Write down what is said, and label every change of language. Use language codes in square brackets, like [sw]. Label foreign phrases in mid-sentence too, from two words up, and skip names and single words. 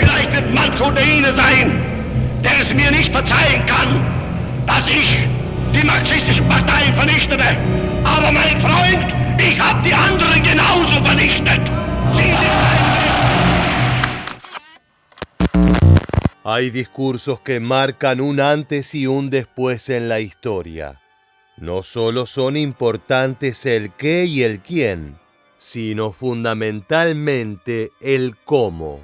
[de] Welt wird mancher der Ihnen sein, der es mir nicht verzeihen kann, dass ich die marxistischen Parteien vernichtete. Aber mein Freund, ich habe die anderen genauso vernichtet. Sie sind [es] Hay discursos que marcan un antes y un después en la historia. No solo son importantes el qué y el quién, sino fundamentalmente el cómo.